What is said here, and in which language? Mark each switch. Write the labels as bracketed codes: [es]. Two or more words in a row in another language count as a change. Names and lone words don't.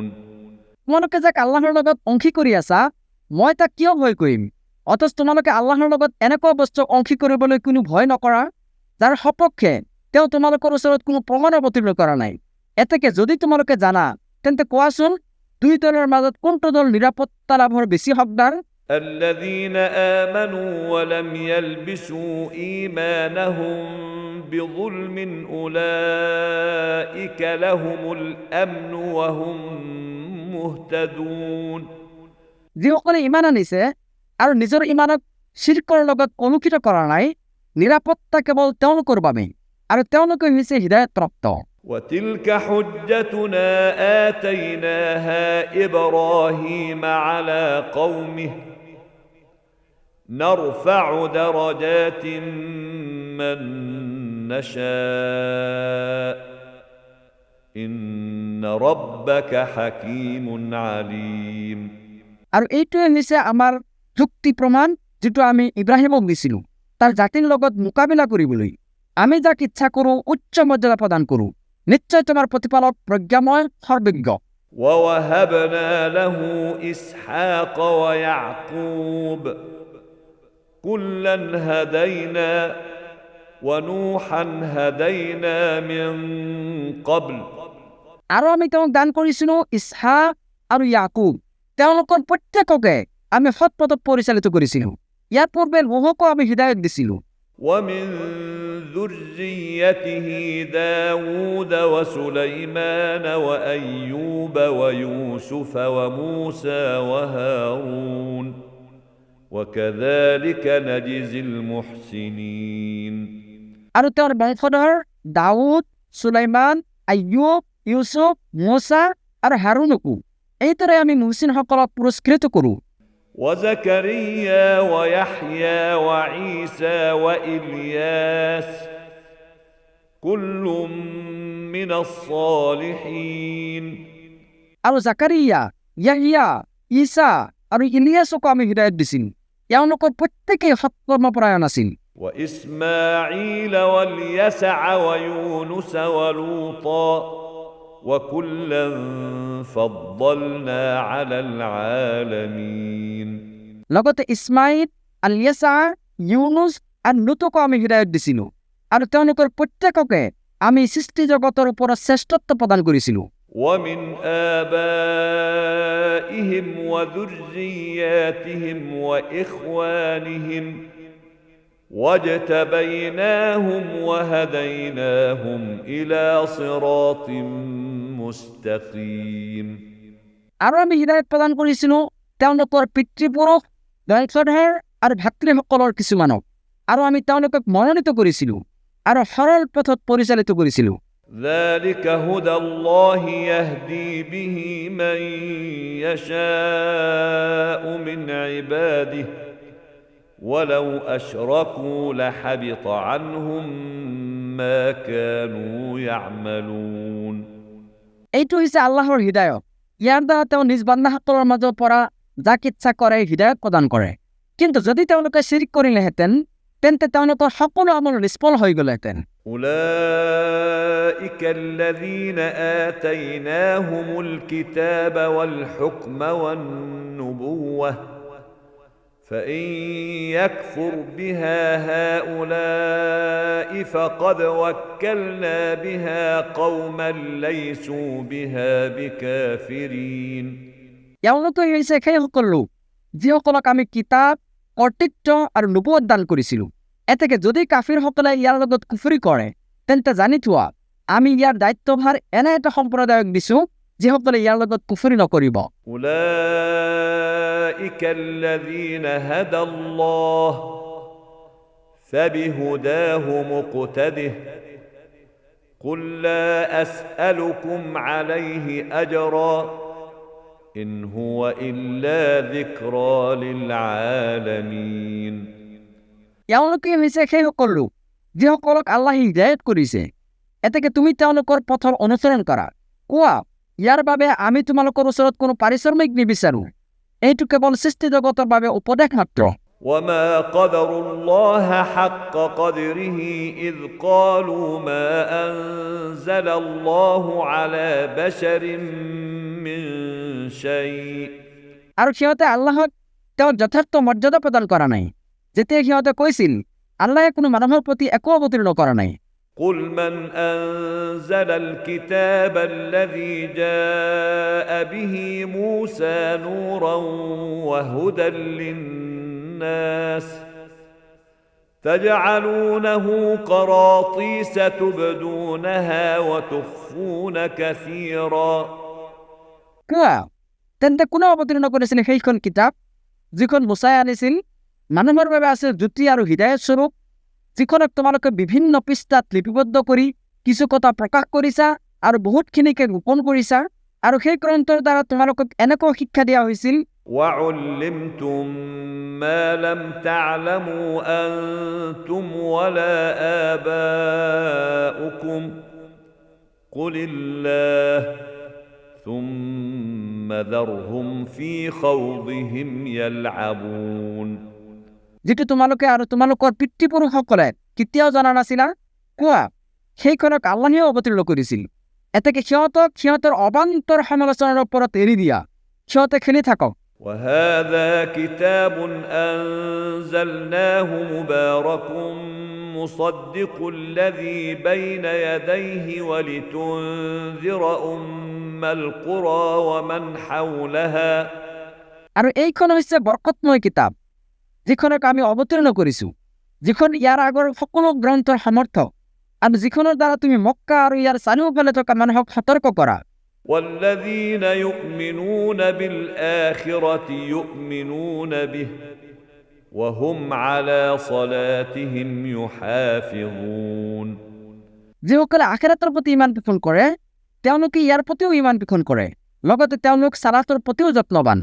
[as] তোমালোকে যাক আল্লাহৰ লগত অংশী কৰি আছা মই তাক কিয় ভয় কৰিম? অথচ তোমালোকে আল্লাহৰ লগত এনেকুৱা বস্তু অংশী কৰিবলৈ কোনো ভয় নকৰা যাৰ সপক্ষে তেওঁ তোমালোকৰ ওচৰত কোনো প্ৰমাণ অৱতীৰ্ণ কৰা নাই। এতেকে যদি তোমালোকে জানা তেন্তে কোৱাচোন, দুই দলৰ মাজত কোনটো দল নিৰাপত্তা লাভৰ বেছি হকদাৰ? [ar] الذين آمنوا ولم يلبسوا إيمانهم بظلم أولئك لهم الأمن وهم مهتدون। [as] যিসকলে ইমান আনিছে আৰু নিজৰ ইমানক শিৰকৰ লগত কলুষিত কৰা নাই, নিৰাপত্তা কেৱল তেওঁলোকৰ বাবে, আৰু তেওঁলোকে হৈছে হৃদায়তপ্ৰাপ্ত। [ar] وتلك حجتنا آتيناها إبراهيم على قومه نرفع درجات من نشاء إن ربك حكيم عليم [as] আৰু এইটোৱে হৈছে আমাৰ যুক্তি প্ৰমাণ যিটো আমি ইব্ৰাহিমক দিছিলোঁ তাৰ জাতিৰ লগত মোকাবিলা কৰিবলৈ আমি যাক ইচ্ছা কৰোঁ উচ্চ মৰ্যাদা প্ৰদান কৰোঁ নিশ্চয় তোমাৰ প্ৰতিপালক প্ৰজ্ঞাময় সৰ্বজ্ঞ [ar] ووهبنا له إسحاق ويعقوب كلا هدينا ونوحا هدينا من قبل [as] আৰু আমি তেওঁক দান কৰিছিলোঁ ইছহাক আৰু ইয়াকুব তেওঁলোকৰ প্ৰত্যেককে আমি সৎ পথত পৰিচালিত কৰিছিলোঁ ইয়াৰ পূৰ্বে নোহকো আমি হৃদায়ত দিছিলোঁ [ar] ومن ذريته داود وسليمان وأيوب ويوسف وموسى وهارون وكذلك نجزي المحسنين [as] আৰু তেওঁৰ বংশধৰ দাউদ সুলাইমান আয়ুব ইউসুফ মুসা আৰু হাৰুনকো এইদৰে আমি মুহচিনসকলক পুৰস্কৃত কৰোঁ [ar] وزكريا ويحيى وعيسى وإلياس كل من الصالحين [as] আৰু জাকাৰিয়া ইয়াহিয়া ঈসা আৰু ইলিয়াছকো আমি হৃদায়ত দিছিলোঁ তেওঁলোকৰ প্ৰত্যেকেই সৎকৰ্মপৰায়ণ আছিল [ar] وإسماعيل واليسع ويونس ولوطا وكلا فضلنا على العالمين [as] লগতে ইছমাইল আলিয়াছা ইউনুছ আৰু লুতকো আমি হৃদায়ত দিছিলোঁ আৰু তেওঁলোকৰ প্ৰত্যেককে আমি সৃষ্টি জগতৰ ওপৰত শ্ৰেষ্ঠত্ব প্ৰদান কৰিছিলোঁ [ar] ومن آبائهم وذرياتهم وإخوانهم واجتبيناهم وهديناهم إلى صراط مستقيم [as] আৰু আমি হৃদায়ত প্ৰদান কৰিছিলোঁ তেওঁলোকৰ পিতৃপুৰুষ বংশধৰ আৰু ভাতৃসকলৰ কিছুমানক আৰু আমি তেওঁলোকক মনোনীত কৰিছিলোঁ আৰু সৰল পথত পৰিচালিত কৰিছিলোঁ [ar] ذلك هدى الله يهدي به من يشاء من عباده ولو أشركوا لحبط عنهم ما كانوا يعملون [as] এইটো হৈছে আল্লাহৰ হৃদায়ত ইয়াৰ দ্বাৰা তেওঁ নিজ বান্দাসকলৰ মাজৰ পৰা যাক ইচ্ছা কৰে হৃদায়ত প্ৰদান কৰে কিন্তু যদি তেওঁলোকে শিৰক কৰিলেহেঁতেন তেন্তে তেওঁলোকৰ সকলো আমল নিষ্ফল হৈ গ'লহেঁতেন [ar] أولئك الذين آتيناهم الكتاب والحكم والنبوة فإن يكفر بها هؤلاء فقد وكلنا بها قوما ليسوا بها بكافرين [as] এওঁলোকে হৈছে সেইসকল লোক যিসকলক আমি কিতাপ কৰ্তৃত্ব আৰু নবুৱত দান কৰিছিলোঁ এতেকে যদি কাফিৰসকলে ইয়াৰ লগত কুফৰি কৰে তেন্তে জানি থোৱা আমি ইয়াৰ দায়িত্বভাৰ এনে এটা সম্প্ৰদায়ক দিছোঁ যিসকলে ইয়াৰ লগত কুফৰি নকৰিব [ar] أولئك الذين هدى الله فبهداه مقتده قل لا أسألكم عليه أجرا إن هو إلا ذكرى للعالمين [as] এওঁলোকে হৈছে সেইসকল লোক যিসকলক আল্লাহে হিদায়ত কৰিছে এতেকে তুমি তেওঁলোকৰ পথৰ অনুসৰণ কৰা কোৱা ইয়াৰ বাবে আমি তোমালোকৰ ওচৰত কোনো পাৰিশ্ৰমিক নিবিচাৰোঁ এইটো কেৱল সৃষ্টি জগতৰ বাবে উপদেশ মাত্ৰ [ar] وما قدر الله حق قدره إذ قالوا ما أنزل الله على بشر من شيء [as] আৰু সিহঁতে আল্লাহক তেওঁৰ যথাৰ্থ মৰ্যাদা প্ৰদান কৰা নাই যেতিয়া সিহঁতে কৈছিল আল্লাহে কোনো মানুহৰ প্ৰতি একো অৱতীৰ্ণ কৰা নাই [ar] قل من أنزل الكتاب الذي جاء به موسى نورا وهدى للناس تجعلونه قراطيس تبدونها وتخفون كثيرا [as] কোৱা তেন্তে কোনে অৱতীৰ্ণ কৰিছিল সেইখন কিতাপ যিখন মুছাই আনিছিল মানুহৰ বাবে আছে জ্যোতি আৰু হৃদায়ত স্বৰূপ যিখনক তোমালোকে বিভিন্ন পৃষ্ঠাত লিপিবদ্ধ কৰি কিছু কথা প্ৰকাশ কৰিছা আৰু বহুতখিনিকে গোপন কৰিছা আৰু সেই গ্ৰন্থৰ দ্বাৰা তোমালোকক এনেকুৱা শিক্ষা দিয়া হৈছিল [ar] وعلمتم ما لم تعلموا أنتم ولا آباؤكم قل الله ثم ذرهم في خوضهم يلعبون [as] যিটো তোমালোকে আৰু তোমালোকৰ পিতৃপুৰুষসকলে কেতিয়াও জনা নাছিলা কোৱা সেইখনক আল্লাহে অৱতীৰ্ণ কৰিছিল এতেকে সিহঁতক সিহঁতৰ অবান্তৰ সমালোচনাৰ ওপৰত এৰি দিয়া সিহঁতে খেলি থাকক [ar] وهذا كتاب أنزلناه مبارك مصدق الذي بين يديه ولتنذر أم القرى ومن حولها [as] আৰু এইখন হৈছে বৰকতময় কিতাপ যিখনক আমি অৱতীৰ্ণ কৰিছোঁ যিখন ইয়াৰ আগৰ সকলো গ্ৰন্থৰ সমৰ্থক আৰু যিখনৰ দ্বাৰা তুমি মক্কা আৰু ইয়াৰ চাৰিওফালে থকা মানুহক সতৰ্ক কৰা [ar] والذين يؤمنون بالآخرة يؤمنون به وهم على صلاتهم يحافظون [as] যিসকলে আখিৰাতৰ প্ৰতি ইমান পোষণ কৰে তেওঁলোকে ইয়াৰ প্ৰতিও ইমান পোষণ কৰে লগতে তেওঁলোক সালাতৰ প্ৰতিও যত্নবান